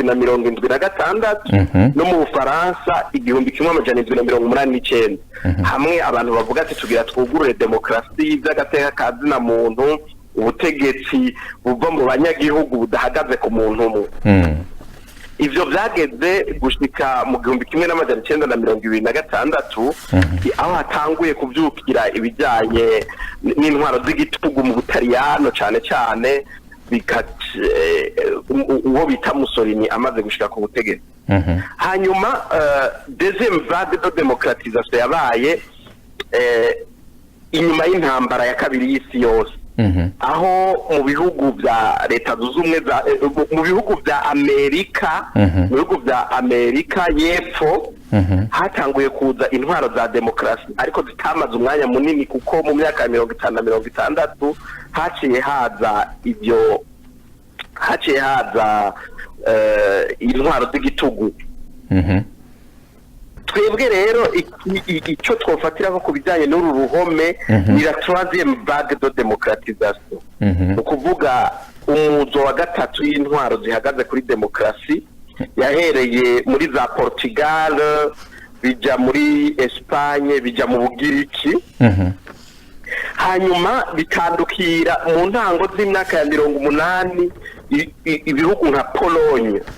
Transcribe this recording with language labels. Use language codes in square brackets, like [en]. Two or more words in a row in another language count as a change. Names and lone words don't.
[rn] 776 no mu Bufaransa 1789 hamwe abantu bavuga ati tugira twugurure demokarasi by'agateka kazina muntu ubutegetsi buva mu banyagihugu budahagaze ku muntu umwe ivyo byageze gushika mu 1926 aho hatanguye kuvyukira ibijanye n'intwaro z'igitugu mu Butaliyano cyane uwo bita Mussolini amaze gushika ku butegetsi hanyuma [fr] deuxième vague de démocratisation [rn] yabaye inyuma y'intambara ya kabiri y'isi yose aho mu bihugu bya leta zunze ubumwe mu bihugu bya Amerika y'epfo hatanguye kuza intwaro za demokarasi ariko zitamaze umwanya munini kuko mu myaka ya 50 na 60 haciye haza intwaro z'igitugu twebwe rero icyo twofatira ko kubijyanye n'uru ruhome ni [fr] la troisième vague de démocratisation [rn] ukuvuga umuzo wa gatatu y'intwaro zihagaze kuri demokarasi yahereye muri za Portugal bija muri Espagne bija mu Bugiriki hanyuma bitandukira mu ntango z'imyaka ya 80 ibihugu nka Pologne